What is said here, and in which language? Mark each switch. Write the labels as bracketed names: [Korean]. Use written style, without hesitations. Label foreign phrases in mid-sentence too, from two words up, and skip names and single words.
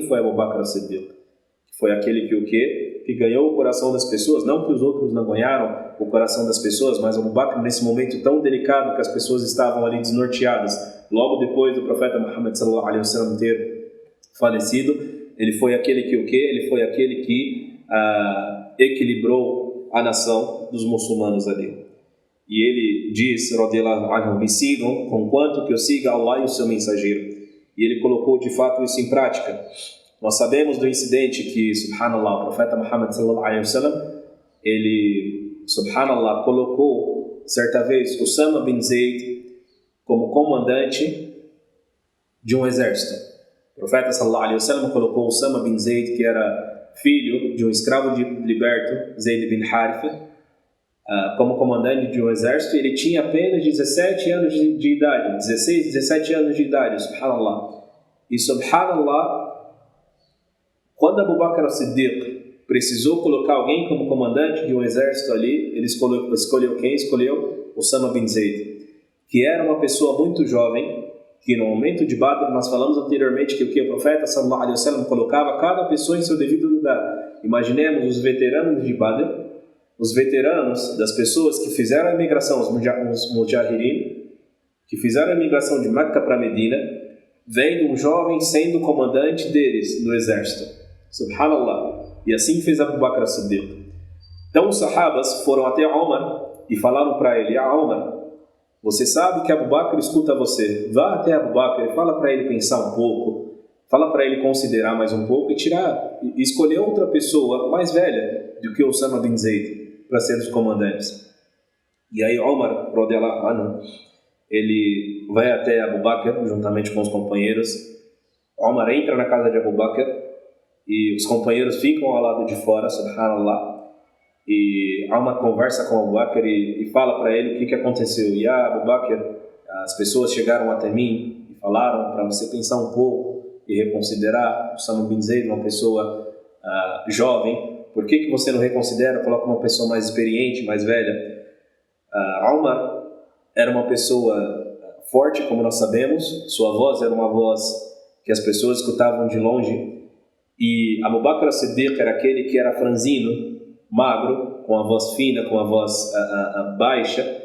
[Portuguese] Foi Abu Bakr as-Siddiq. Foi aquele que o quê? Que ganhou o coração das pessoas. Não que os outros não ganharam o coração das pessoas, mas Abu Bakr, nesse momento tão delicado que as pessoas estavam ali desnorteadas, logo depois do profeta Muhammad [Arabic] صلى الله عليه وسلم [Portuguese] ter falecido, ele foi aquele que o quê? Ele foi aquele que equilibrou a nação dos muçulmanos ali. E ele diz, [Arabic] رضي الله عنه, [Portuguese] me sigam conquanto que eu siga Allah e o seu mensageiro. E ele colocou de fato isso em prática. Nós sabemos do incidente que, subhanallah, o profeta Muhammad [Arabic] صلى الله عليه وسلم, [Portuguese] ele, subhanallah, colocou certa vez Usama bin Zayd como comandante de um exército. O profeta [Arabic] صلى الله عليه وسلم [Portuguese] colocou Usama bin Zayd, que era filho de um escravo liberto, Zayd bin Haritha, como comandante de um exército. Ele tinha apenas 17 anos de idade, 16, 17 anos de idade, subhanallah. E subhanallah, quando Abu Bakr as-Siddiq precisou colocar alguém como comandante de um exército ali, ele escolheu quem? Escolheu Usama bin Zayd, que era uma pessoa muito jovem, que no momento de Badr, nós falamos anteriormente que o profeta [Arabic] صلى الله عليه وسلم [Portuguese] colocava cada pessoa em seu devido lugar. Imaginemos os veteranos de Badr, os veteranos das pessoas que fizeram a imigração, os mujahirin, que fizeram a imigração de Meca para Medina, vendo um jovem sendo comandante deles no exército. Subhanallah. E assim fez Abu Bakr as-Siddiq. Então os sahabas foram até Omar e falaram para ele: Omar, você sabe que Abu Bakr escuta você, vá até Abu Bakr e fala para ele pensar um pouco, fala para ele considerar mais um pouco e escolher outra pessoa mais velha do que Usama bin Zayd para ser dos comandantes. E aí Omar, [Arabic] رضي الله عنه, [Portuguese] ele vai até Abu Bakr juntamente com os companheiros. Omar entra na casa de Abu Bakr e os companheiros ficam ao lado de fora, subhanallah. E Omar conversa com Abu Bakr e fala para ele o que aconteceu. E Abu Bakr, as pessoas chegaram até mim e falaram para você pensar um pouco e reconsiderar. Usama bin Zayd, uma pessoa jovem, por que você não reconsidera, coloca uma pessoa mais experiente, mais velha? Omar era uma pessoa forte, como nós sabemos, sua voz era uma voz que as pessoas escutavam de longe. E Abu Bakr as-Siddiq era aquele que era franzino, magro, com a voz fina, com a voz baixa.